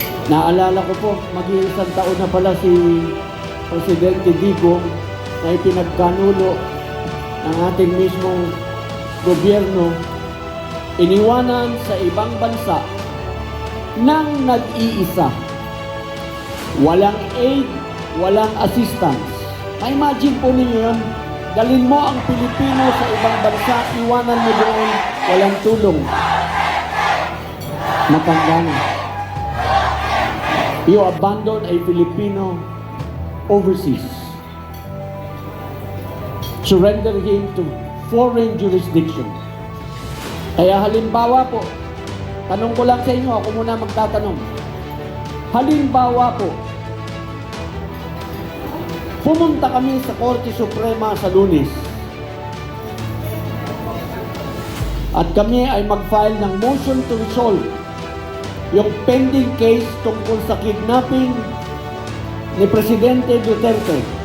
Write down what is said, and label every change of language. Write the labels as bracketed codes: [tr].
[tl] Naalala ko po, mag-iisang taon na pala si Presidente Digong na ipinagkanulo ng ating mismong gobyerno, iniwanan sa ibang bansa nang nag-iisa. Walang aid, walang assistance. Ma-imagine po ninyo yun, dalhin mo ang Pilipino sa ibang bansa, iwanan mo doon, walang tulong. Matanda. [en] You abandon a Filipino overseas. Surrender him to foreign jurisdiction. [tl] Kaya halimbawa po, tanong ko lang sa inyo, ako muna magtatanong. Halimbawa po, pumunta kami sa Korte Suprema sa Lunes at kami ay mag-file ng motion to resolve yung pending case tungkol sa kidnapping ni Presidente Duterte.